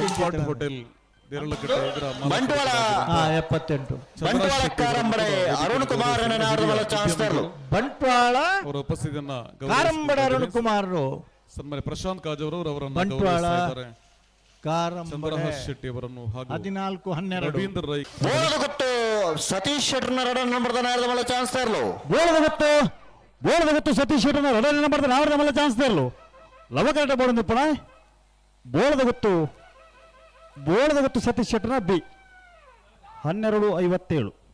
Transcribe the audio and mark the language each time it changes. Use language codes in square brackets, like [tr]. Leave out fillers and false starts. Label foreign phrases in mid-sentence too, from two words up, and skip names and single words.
[kn] ಕಂಫರ್ಟ್ ಹೋಟೆಲ್ ದೇರಳಕಟ್ಟೆ ಇದರ ಮಾಲಕ 78 [tcy] ಬಂಟ್ವಾಳ ಕಾರಂಬಡೆ ಅರುಣ್ ಕುಮಾರ್ ನಾಡ್ದ ಮಲ ಚಾನ್ಸ್ ತರಲು [kn] ಬಂಟ್ವಾಳ ಅವರ ಉಪಸ್ಥಿತಿಯನ್ನ ಕಾರಂಬಡ ಅರುಣ್ ಕುಮಾರ್ ಸನ್ಮಾನ್ಯ ಪ್ರಶಾಂತ್ ಕಾಜಾವರವರು ಅವರನ್ನು ಬಂಟ್ವಾಳ ಗೌರವಿಸ್ತಾ ಇದ್ದಾರೆ. ಕಾರಂಬಡ ಚಂದ್ರಹಾಸ್ ಶೆಟ್ಟಿ ಅವರನ್ನು ಹಾಗೂ 14-12 ರವೀಂದ್ರ ರೈ [tcy] ಬೋಳದ ಗೊತ್ತು ಸತೀಶ್ ಶೆಟ್ರನ ಎರಡನೇ ನಂಬರ್ದ ನಾಡ್ದ ಮಲ ಚಾನ್ಸ್ ತರಲು ಬೋಳದ ಗೊತ್ತು ಸತೀಶ್ ಶೆಟ್ಟನ ಎರಡನೇ ನಂಬರ್ ನಾವರದ ಮಲ್ಲ ಚಾನ್ಸ್ ತರಲು ಲವಕರಟ ಬೋಳಂದು ಪಣ ಬೋಳದ ಗೊತ್ತು ಸತೀಶ್ ಶೆಟ್ಟನ ಬಿ 1257